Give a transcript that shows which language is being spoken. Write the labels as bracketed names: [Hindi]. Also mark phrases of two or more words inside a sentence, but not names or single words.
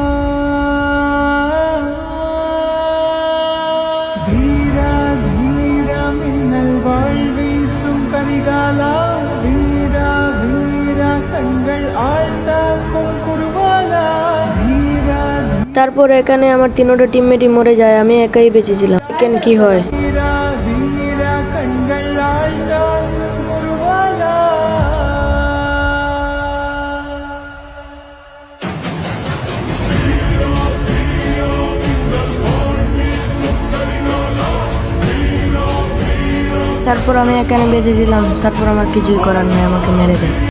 [Tamil] வீரா வீரா மின்னல் வாழ்வீசும் கரிகாலா, வீரா வீரா கண்கள் ஆழ்த்தாக்கும் குருவாலா, வீரா [Bangla] তারপর এখানে আমার তিনটা টিমমেটই মরে যায়, আমি একাই বেঁচেছিলাম। দেখেন কি হয়। [Tamil] வீரா வீரா கண்கள் ஆழ்த்தாக்கும் குருவாலா. [Bangla] তারপর আমি এখানে বেঁচেছিলাম, তারপর আমার কিছুই করার নেই, আমাকে মেরে দেয়।